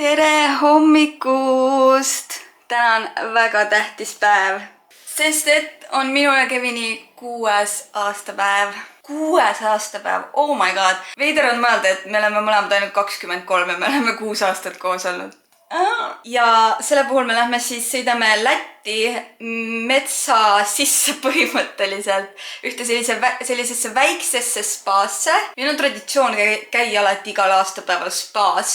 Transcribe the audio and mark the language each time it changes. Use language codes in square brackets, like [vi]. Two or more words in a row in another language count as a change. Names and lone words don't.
[et] tere hommikust! Täna on väga tähtis päev, sest et on minu ja Kevini 6. aastapäev. 6. aastapäv, [en] oh my god! [et] Veider on mõelda, et me oleme mõlemad ainult 23 ja me oleme 6 aastat koos olnud. Ja selle puhul me lähme siis, sõidame Lätti metsa sisse põhimõtteliselt ühte sellisesse väiksesse spaasse. Meil on traditsioon käia alati igal aastapäeval spaas.